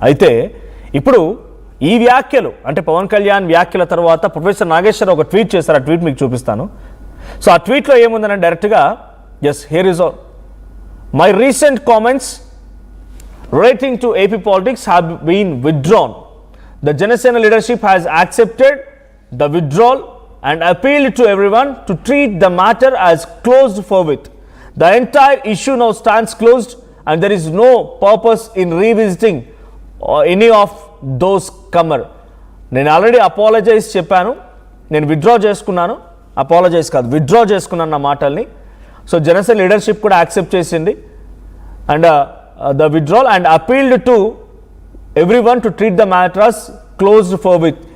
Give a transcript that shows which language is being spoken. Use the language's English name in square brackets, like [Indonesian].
[Telugu] అయితే ఇప్పుడు ఈ వ్యాఖ్యలు అంటే పవన్ కళ్యాణ్ వ్యాఖ్యల తర్వాత ప్రొఫెసర్ నాగేశ్వరరావు ఒక ట్వీట్ చేశారు. ఆ ట్వీట్ మీకు చూపిస్తాను. సో ఆ ట్వీట్లో ఏముందని డైరెక్ట్గా [English] Yes here is all my recent comments relating to AP politics have been withdrawn. The Janasena leadership has accepted the withdrawal and appealed to everyone to treat the matter as closed forthwith. The entire issue now stands closed and there is no purpose in revisiting any of those comer. [Telugu] నేను already apologise చెప్పాను, నేను withdraw చేసుకున్నాను, apologise కాదు withdraw చేసుకున్నాను నా మాటల్ని. So Janasena leadership కూడా accept చేసింది [English] And the withdrawal and appealed to everyone to treat the matters closed forthwith.